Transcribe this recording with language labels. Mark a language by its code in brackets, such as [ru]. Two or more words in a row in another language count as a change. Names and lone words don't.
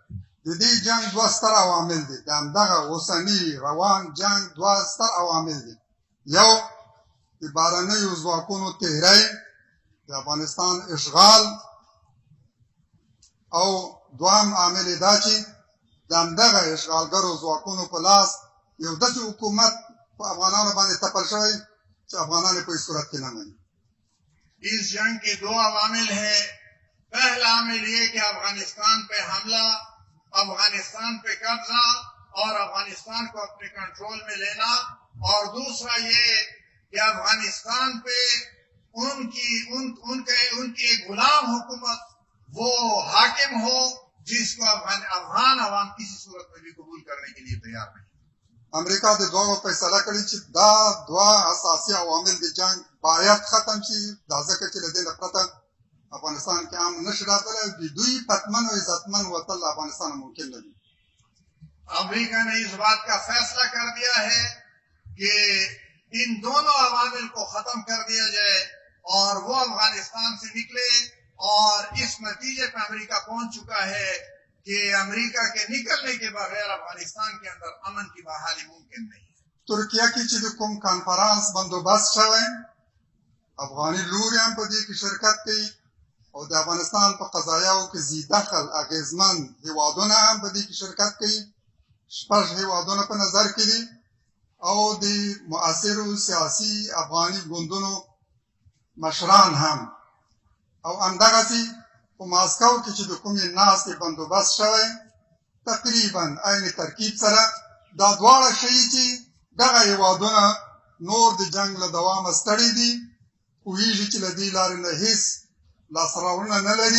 [ps] د دې جنګ 2 ستر عوامل دي. د همدغه اوسني روان جنګ 2 ستر عوامل دي. یو د بهرنیو ځواکونو تحری، د افغانستان اشغال، او دوام عامل دا چې د همدغه اشغالګرو ځواکونو په لاس یو داسې حکومت په افغانانو باندې تپل شوی چې افغانان په هیڅ صورت کې نه مني. [ur] اس جنگ کے دو عوامل ہیں. پہلا عامل یہ کہ افغانستان پہ حملہ، افغانستان پہ قبضہ اور افغانستان کو اپنے کنٹرول میں لینا، اور دوسرا یہ کہ افغانستان پہ ان کی ایک غلام حکومت وہ حاکم ہو جس کو افغان عوام کسی صورت میں بھی قبول کرنے کے لیے تیار نہیں. [ps] امریکا د دوه فیصله کړې چې دا دوه اساسي عوامل د جنگ باید ختم شي، دا ځکه چې له دې نه پرته افغانستان کې امن نشي راتلی او د دوی پتمن و عزتمن وتل افغانستان ممکن نه دي. [ur] امریکہ نے اس بات کا فیصلہ کر دیا ہے کہ ان دونوں عوامل کو ختم کر دیا جائے اور وہ افغانستان سے نکلے، اور اس نتیجے پہ امریکہ پہنچ چکا ہے کہ امریکہ کے نکلنے کے بغیر افغانستان کے اندر امن کی بحالی ممکن نہیں ہے. [ps] ترکیه کې چې د کوم کانفرانس بندوبست شوی، افغاني لوري هم په دې کې شرکت کوي او د افغانستان په قضایاو کې ذی دخل اغیزمن هیوادونه هم په دې کې شرکت کوي. 6 هیوادونه په نظر کې دي او د مؤثرو سیاسي افغاني ګوندونو مشران هم، او همدغسې په ماسکو کې چې د کومې ناستې بندوبست شوی تقریبا عین ترکیب سره دا دواړه ښیي چې دغه هیوادونه نور د جنگ له دوامه ستړي دي، پوهېږي چې له دې لارې نه هېڅ لاسته راوړنه نه لري.